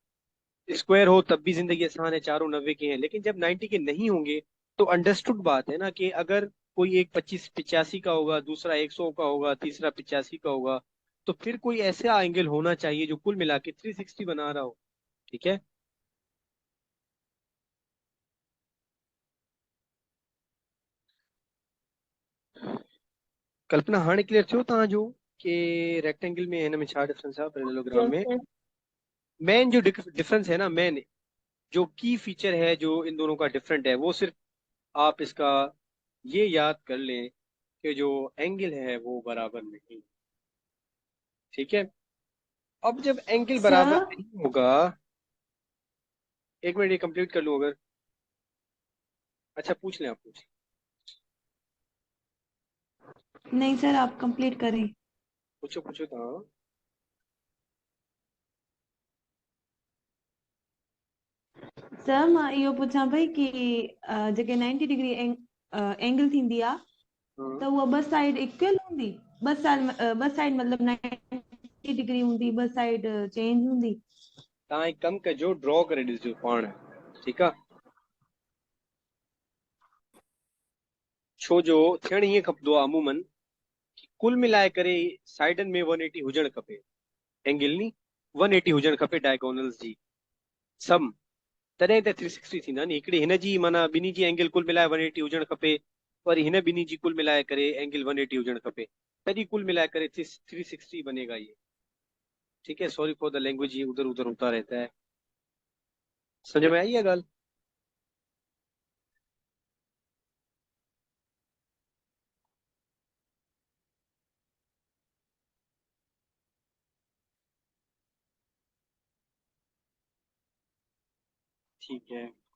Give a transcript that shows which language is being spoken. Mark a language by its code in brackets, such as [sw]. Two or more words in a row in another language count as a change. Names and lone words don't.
[ur] اسکوائر ہو تب بھی زندگی آسان ہے، چاروں 90 کے ہیں۔ لیکن جب 90 کے نہیں ہوں گے تو انڈرسٹوڈ بات ہے نا، کہ اگر کوئی ایک 25 85 کا ہوگا، دوسرا 100 کا ہوگا، تیسرا 85 کا ہوگا، تو پھر کوئی ایسا اینگل ہونا چاہیے جو کل ملا کے 360 بنا رہا ہو. ٹھیک ہے. [sd] कल्पना हाणे क्लियर थियो तव्हांजो कि रेक्टेंगल में हिन में छा डिफरेंस आहे पैरेललोग्राम [ur] Yes, में? sir. مین جو ڈفرینس ہے نا، مین جو کی فیچر ہے جو ان دونوں کا ڈفرنٹ ہے، وہ صرف آپ اس کا یہ یاد کر لیں کہ جو اینگل ہے وہ برابر نہیں. ٹھیک ہے، اب جب اینگل برابر Sir, نہیں ہوگا، ایک منٹ یہ کمپلیٹ کر لوں اگر. اچھا، پوچھ لیں، آپ پوچھ. نہیں سر، آپ کمپلیٹ کریں. پوچھو پوچھو تو۔ ہاں. [sd] सर मां इहो पुछां पई कि जेके 90 [en] degree angle [sd] थींदी आहे हाँ। त उहा ॿ [en] side equal [sd] हूंदी? ॿ साइड मतिलबु 90 डिग्री हूंदी, ॿ [en] side change [sd] हूंदी? तव्हां हिकु कमु कजो, ड्रॉ करे ॾिसजो पाण, ठीकु आहे? छो जो थियणु ईअं खपंदो आहे अमूमन, कुल मिलाए करे साइडनि में 180 हुजणु खपे, एंगल नी 180 हुजणु खपे डायगोनल्स जी सम, तॾहिं त 360 थींदा नी। हिकिड़ी हिन जी माना ॿिन्ही जी एंगल कुल मिलाए 180 हुजणु खपे, वरी हिन ॿिन्ही जी कुल मिलाए करे एंगल 180 हुजणु खपे, तॾहिं कुल मिलाए करे 360 [ur] بنے گا یہ. ٹھیک ہے, [en] sorry for the language, [ur] یہ ادھر ادھر ہوتا رہتا ہے. سمجھ میں آئی ہے گال؟ ٹھیک ہے.